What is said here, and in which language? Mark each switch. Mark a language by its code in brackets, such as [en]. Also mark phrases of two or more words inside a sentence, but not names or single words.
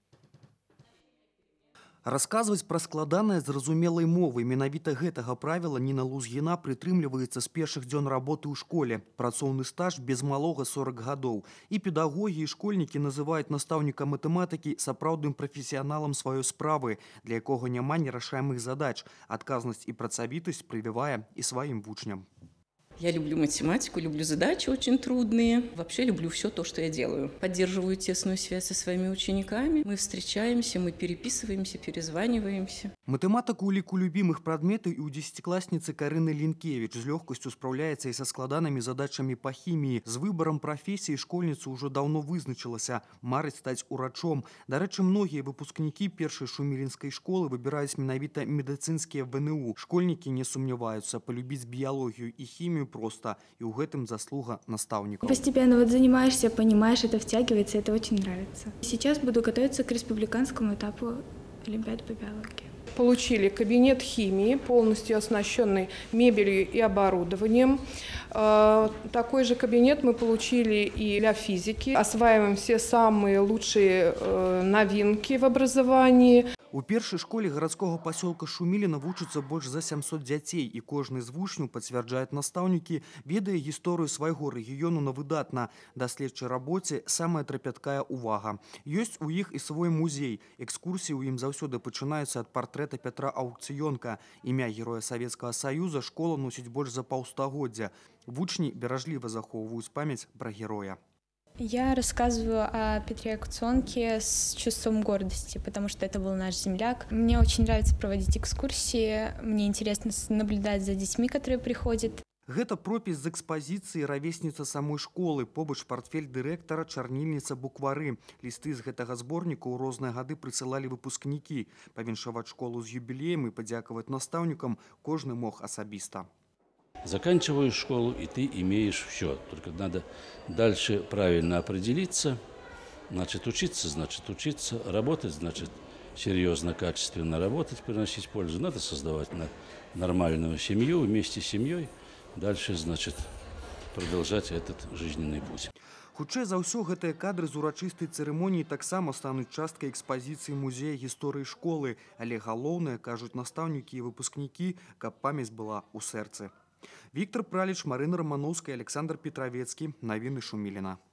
[be] Расказваць пра складанае зразумелай мовай менавіта гэтага правіла Ніна Лузгіна прытрымліваецца з першых дзён работы ў школе. Працоўны стаж без малога 40 гадоў. І педагогі, і школьнікі называюць настаўніка матэматыкі сапраўдным прафесіяналам сваёй справы, для якога няма нерашаемых задач. Адказнасць і працавітасць прывівае і сваім вучням. [ru] Я люблю математику, люблю задачи очень трудные. Вообще люблю все то, что я делаю. Поддерживаю тесную связь со своими учениками. Мы встречаемся, мы переписываемся, перезваниваемся. [be] Матэматыка у ліку любімых прадметаў і ў дзесяцікласніцы Карыны Лінкевіч з лёгкасцю спраўляецца і са складанымі задачамі па хіміі. З выбарам прафесіі школьніца ўжо даўно вызначылася. Марыць стаць урачом. Дарэчы, многія выпускнікі першай шумілінскай школы выбіраюць менавіта медыцынскія ВНУ. Школьнікі не сумняваюцца, полюбіць біялогію і хімію просто, и у гэтым заслуга наставников. [ru] Постепенно занимаешься, понимаешь, это втягивается, это очень нравится. Сейчас буду готовиться к республиканскому этапу Олимпиады по биологии. Получили кабинет химии, полностью оснащенный мебелью и оборудованием. Такой же кабинет мы получили и для физики. Осваиваем все самые лучшие новинки в образовании. [be] У першай школе гарадскога пасёлка Шуміліна вучыцца больш за 700 дзяцей, і кожны з вучняў, пацвярджаюць настаўнікі, ведае гісторыю свайго рэгіёну на выдатна. Даследчай рабоце самая трапяткая ўвага. Ёсць у іх і свой музей. Экскурсіі ў ім заўсёды пачынаюцца ад партрэта Пятра Аукцыёнка. Імя героя Савецкага Саюза школа носіць больш за паўстагоддзя. Вучні беражліва захоўваюць памяць пра героя. [ru] Я рассказываю о Петре Аукцыёнке с чувством гордости, потому что это был наш земляк. Мне очень нравится проводить экскурсии, мне интересно наблюдать за детьми, которые приходят. [be] Гэта пропіс з экспазіцыі равесніца самой школы, побач партфель дырэктара, чарнільніца, буквары. Лісты з гэтага зборніка ў розныя гады прысылалі выпускнікі. Павіншаваць школу з юбілеем і падзякаваць настаўнікам кожны мог асабіста. [ru] Заканчиваешь школу, и ты имеешь все. Только надо дальше правильно определиться. Значит, учиться, работать, значит, серьезно, качественно работать, приносить пользу. Надо создавать нормальную семью, вместе с семьей. Дальше, значит, продолжать этот жизненный путь. [be] Хутчэй за ўсё, гэтыя кадры з урачыстай цырымоніі таксама стануць часткай экспазіцыі музея гісторыі школы. Але галоўнае, кажуць настаўнікі і выпускнікі, каб памяць была ў сэрцы. Віктор Праліч, Марына Романовская, Александр Петровецкий. Навіны Шуміліна.